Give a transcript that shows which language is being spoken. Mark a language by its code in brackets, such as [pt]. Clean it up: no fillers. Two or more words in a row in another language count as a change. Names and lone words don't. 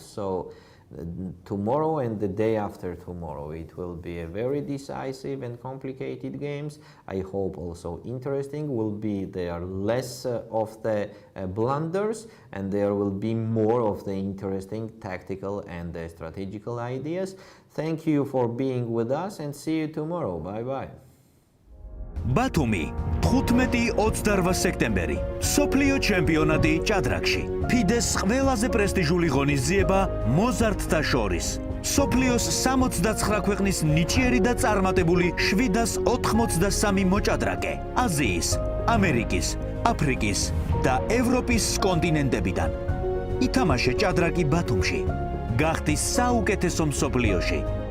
[en] So tomorrow and the day after tomorrow it will be a very decisive and complicated games. I hope also interesting. Will be there less of the blunders, and there will be more of the interesting tactical and strategical ideas. Thank you for being with us and see you tomorrow. Bye bye. [ka] ბათუმი 15-28 სექტემბერი სოფლიო ჩემპიონატი ჭადრაკში FIDE-ს ყველაზე პრესტიჟული ღონისძიება მოზარდთა შორის სოფლიოს 69 ქვეყნის ნიჭიერი და წარმატებული 783 მოჭადრაკე აზიის, ამერიკის, აფრიკის და ევროპის კონტინენტებიდან ითამაშე ჭადრაკი ბათუმში გახდი საუკეთესო მსოფლიოში